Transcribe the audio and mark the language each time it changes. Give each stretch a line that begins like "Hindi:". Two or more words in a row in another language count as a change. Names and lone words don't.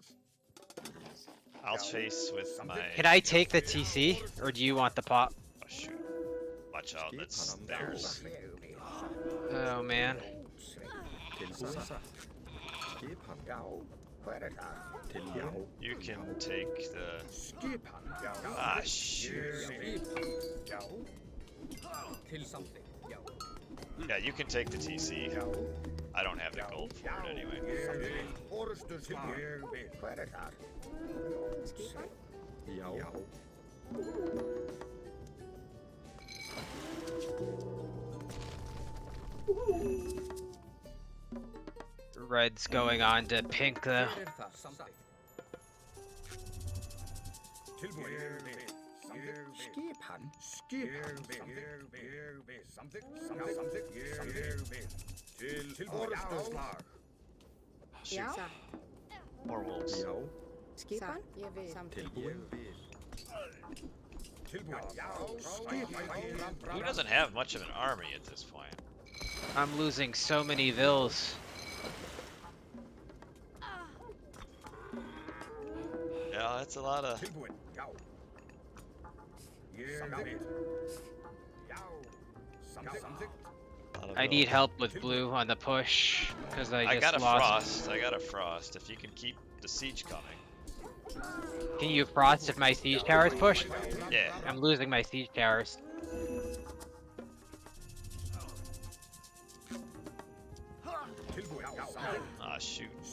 English: I'll chase with my. Can I take the TC, or do you want the pop? Oh shoot! Watch out, that's theirs. Oh man.
Icelandic: Tilbúin satt. Skipan. Já. Hver það? Tilbúin.
English: You can take the.
Icelandic: Skipan. Já.
English: Ah shoot!
Icelandic: Skipan. Já. Til samþykkt. Já.
English: Yeah, you can take the TC. I don't have the gold for it anyway.
Icelandic: Orustur slag. Hver það? Skipan. Já.
English: Red's going on to pink though.
Icelandic: Hver það? Samþykkt. Tilbúin. Skipan. Skipan. Samþykkt. Samþykkt. Til orustur slag. Já. Satt.
English: More wolves.
Icelandic: Já. Skipan. Ég vil. Samþykkt. Tilbúin. Tilbúin. Já. Skipan.
English: Who doesn't have much of an army at this point? I'm losing so many vills. Yeah, that's a lot of.
Icelandic: Tilbúin. Já. Samþykkt. Já. Samþykkt.
English: I need help with blue on the push because I I just got a lost. frost. I got a frost. If you can keep the siege coming. Can you frost if my siege towers push? Yeah. I'm losing my siege towers. Ah shoot.